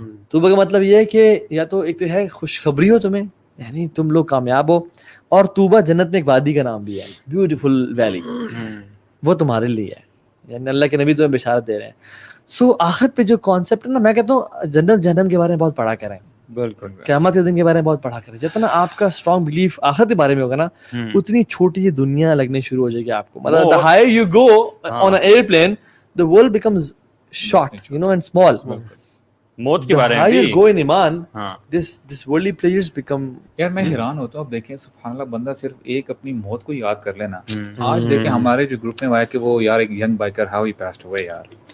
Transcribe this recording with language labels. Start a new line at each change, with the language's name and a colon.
Urdu: طوبہ کا مطلب یہ ہے کہ یا تو ایک تو ہے خوشخبری ہو تمہیں یعنی تم لوگ کامیاب ہو اور طوبہ جنت میں ایک وادی کا نام بھی ہے بیوٹیفل ویلی وہ تمہارے لیے ہے یعنی اللہ کے نبی تمہیں بشارت دے رہے ہیں. سو آخرت پہ جو کانسیپٹ ہے نا میں کہتا ہوں جنت جہنم کے بارے میں بہت پڑھا کریں. بالکل قیامت کے دن کے بارے میں بہت پڑھا کریں. جتنا آپ کا اسٹرانگ بلیف آخرت کے بارے میں ہوگا نا اتنی چھوٹی یہ دنیا لگنے شروع ہو جائے گی آپ کو.
English: مطلب the higher you go on an airplane the world becomes short you know and small.
Urdu: موت کے بارے میں
English: higher go in ایمان this worldly pleasures become.
Urdu: یار میں حیران ہوتا ہوں اب دیکھیں سبحان اللہ بندہ صرف ایک اپنی موت کو یاد کر لینا. آج دیکھیں ہمارے جو گروپ میں آیا کہ وہ یار ایک young biker
English: how he passed away
Urdu: یار.